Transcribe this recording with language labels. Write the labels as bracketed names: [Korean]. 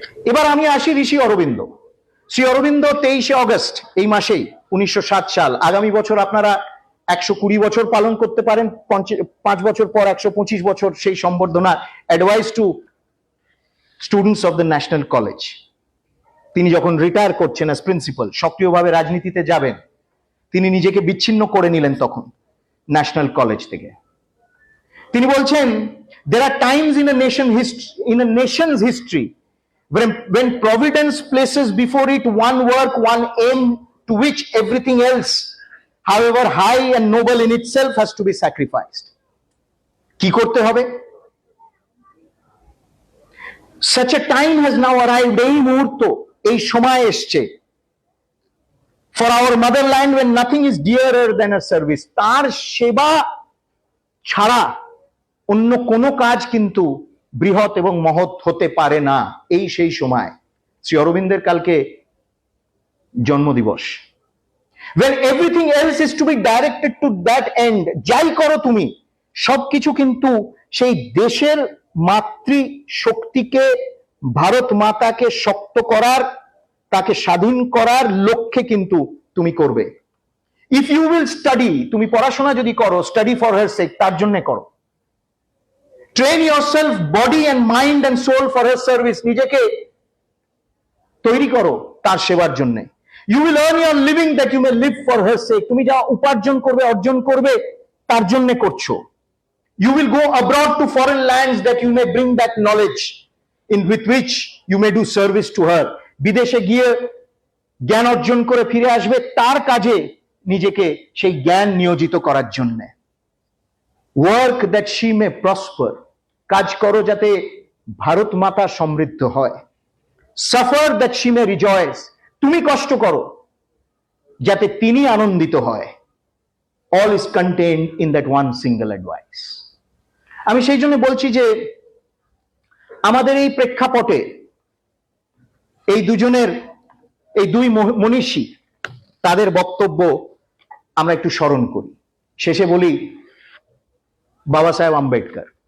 [Bangla] এবার আমি আসি ঋষি অরবিন্দ। শ্রী অরবিন্দ 23 অগস্ট এই মাসেই 1907 সাল, আগামী বছর আপনারা 120 বছর পালন করতে পারেন, 5 বছর পর 125 বছর সেই সম্বর্ধনা। [English] Advice to students of the national college. [Bangla] তিনি যখন রিটায়ার করছেন অ্যাজ প্রিন্সিপাল, সক্রিয়ভাবে রাজনীতিতে যাবেন, তিনি নিজেকে বিচ্ছিন্ন করে নিলেন তখন ন্যাশনাল কলেজ থেকে। তিনি বলছেন, [English] there are times in a nation's history when providence places before it one work, one aim to which everything else, however high and noble in itself, has to be sacrificed. [Bangla] কি করতে হবে? [English] Such a time has now arrived, [Bangla] এই মুহূর্ত, এই সময় এসছে, [English] for our motherland when nothing is dearer than her service. [Bangla] তার সেবা ছাড়া অন্য কোনো কাজ কিন্তু বৃহৎ এবং মহৎ হতে পারে না। এই সেই সময়। শ্রী অরবিন্দের কালকে জন্মদিবস। [English] when everything else is to be directed to that end, [Bangla] যাই করো তুমি, সবকিছু কিন্তু সেই দেশের মাতৃ শক্তিকে, ভারত মাতাকে শক্ত করার, তাকে স্বাধীন করার লক্ষ্যে কিন্তু তুমি করবে। [English] if you will study, [Bangla] তুমি পড়াশোনা যদি করো, [English] study for her sake, [Bangla] তার জন্য করো। [English] train yourself body and mind and soul for her service, [Bangla] নিজেকে তৈরি করো তার সেবার জন্য। [English] you will earn your living that you may live for her sake, [Bangla] তুমি যা উপার্জন করবে, অর্জন করবে, তার জন্য করছো। [English] You will go abroad to foreign lands that you may bring that knowledge in with which you may do service to her. [Bangla] বিদেশে গিয়ে জ্ঞান অর্জন করে ফিরে আসবে, তার কাজে নিজেকে সেই জ্ঞান নিয়োজিত করার জন্য। [English] Work that she may prosper, [Bangla] কাজ করো যাতে ভারত মাতা সমৃদ্ধ হয়। [English] Suffer that she may rejoice, [Bangla] তুমি কষ্ট করো যাতে তিনি আনন্দিত হয়। [English] All is contained in that one single advice. [Bangla] আমি সেই জন্য বলছি যে আমাদের এই প্রেক্ষাপটে এই দুজনের, এই দুই মনীষী, তাদের বক্তব্য আমরা একটু স্মরণ করি। শেষে বলি বাবা সাহেব আম্বেদকর।